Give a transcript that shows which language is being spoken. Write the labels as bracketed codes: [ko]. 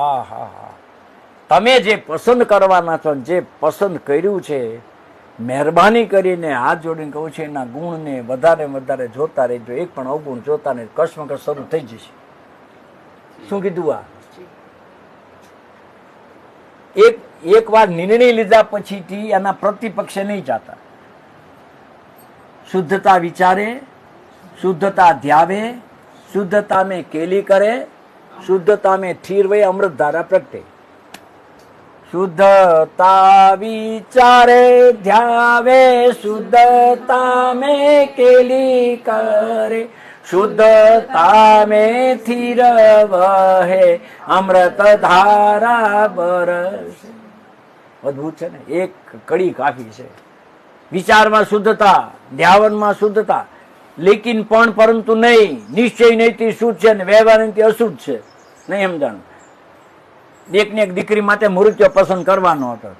[gu] આ હા હા, તમે જે પસંદ કરવાના છો, જે પસંદ કર્યું છે, મહેરબાની કરીને હાથ જોડીને કહું છું એના ગુણને વધારે વધારે જોતા રહેજો. એક પણ અવગુણ જોતા નહીં, કશ્મકશ શરૂ થઈ જશે. શું કીધું? આ એક વાર નિર્ણય લીધા પછીથી એના પ્રતિપક્ષે નહીં જાતા. શુદ્ધતા વિચારે, શુદ્ધતા ધ્યાવે, શુદ્ધતા [hi] में केली करे, शुद्धता में थीर वे अमृत धारा प्रगटे. शुद्धता विचारे ध्यावे, शुद्धता में केली करे, शुद्धता में थीर वहे अमृत धारा बरसे. [gu] અદભુત છે ને, એક કડી કાફી છે. વિચારમાં શુદ્ધતા, ધ્યાવનમાં શુદ્ધતા, લેકિન પણ પરંતુ નહીં, નિશ્ચય નહીંથી શુદ્ધ છે ને વ્યવહાર નહીંથી અશુદ્ધ છે. નહીં સમજાણું. એકને એક દીકરી માટે મૃત્યુ પસંદ કરવાનો હતો.